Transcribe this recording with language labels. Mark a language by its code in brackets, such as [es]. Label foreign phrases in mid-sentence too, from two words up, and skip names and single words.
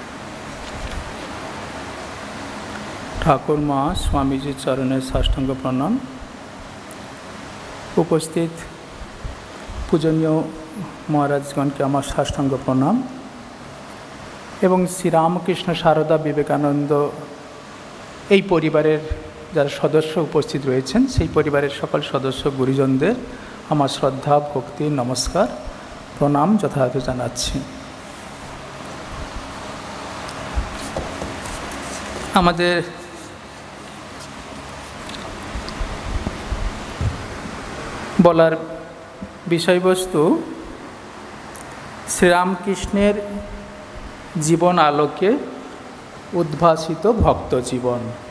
[bn] ঠাকুর মা স্বামী জি চরণে সাষ্টাঙ্গ প্রণাম। উপস্থিত পূজনীয় মহারাজগণ কে আমার সাষ্টাঙ্গ প্রণাম এবং শ্রী রামকৃষ্ণ সারদা বিবেকানন্দ এই পরিবারের যারা সদস্য উপস্থিত রয়েছেন সেই পরিবারের সকল সদস্য গুরুজনদের আমার শ্রদ্ধা ভক্তি নমস্কার প্রণাম যথাযথ জানাচ্ছি। আমাদের বলার বিষয়বস্তু শ্রীরামকৃষ্ণের জীবন আলোকে উদ্ভাসিত ভক্ত জীবন।